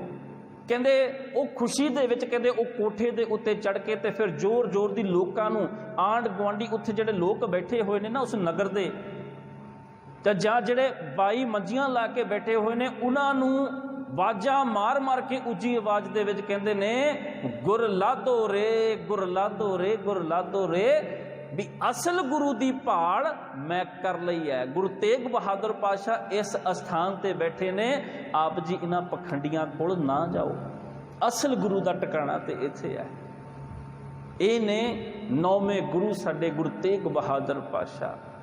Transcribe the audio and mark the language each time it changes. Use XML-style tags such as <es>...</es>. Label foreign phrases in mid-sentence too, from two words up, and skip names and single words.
<pa>ਕਹਿੰਦੇ ਵੋ ਖੁਸ਼ੀ ਦੇ ਵਿਚ ਕਹਿੰਦੇ ਵੋ ਕੋਠੇ ਦੇ ਉੱਤੇ ਚੜ੍ਹ ਕੇ ਤੇ ਫਿਰ ਜ਼ੋਰ ਜ਼ੋਰ ਦੀ ਲੋਕਾਂ ਨੂੰ, ਆਂਢ ਗੁਆਂਢੀ ਉੱਥੇ ਜਿਹੜੇ ਲੋਕ ਬੈਠੇ ਹੋਏ ਨੇ ਨਾ ਉਸ ਨਗਰ ਦੇ, ਤੇ ਜਾਂ ਜਿਹੜੇ ਬਾਈ ਮੰਜੀਆਂ ਲਾ ਕੇ ਬੈਠੇ ਹੋਏ ਨੇ, ਉਨ੍ਹਾਂ ਨੂੰ ਵਾਜਾਂ ਮਾਰ ਮਾਰ ਕੇ ਉੱਚੀ ਆਵਾਜ਼ ਦੇ ਵਿਚ ਕਹਿੰਦੇ ਨੇ, ਗੁਰ ਲਾਧੋ ਰੇ, ਗੁਰ ਲਾਧੋ ਰੇ, ਗੁਰ ਲਾਧੋ ਰੇ। ਭੀ ਅਸਲ ਗੁਰੂ ਕੀ ਭਾਲ ਮੈਂ ਕਰ ਲਈ ਹੈ। ਗੁਰੂ ਤੇਗ ਬਹਾਦਰ ਪਾਤਸ਼ਾਹ ਇਸ ਅਸਥਾਨ ਤੇ ਬੈਠੇ ਨੇ, ਆਪ ਜੀ ਇਨ੍ਹਾਂ ਪਖੰਡੀਆਂ ਕੋਲ ਨਾ ਜਾਓ, ਅਸਲ ਗੁਰੂ ਕਾ ਟਿਕਾਣਾ ਤੇ ਇੱਥੇ ਹੈ। ਯੇ ਨੇ 9ਵੇਂ ਗੁਰੂ ਸਾਡੇ ਗੁਰੂ ਤੇਗ ਬਹਾਦਰ ਪਾਤਸ਼ਾਹ।</pa>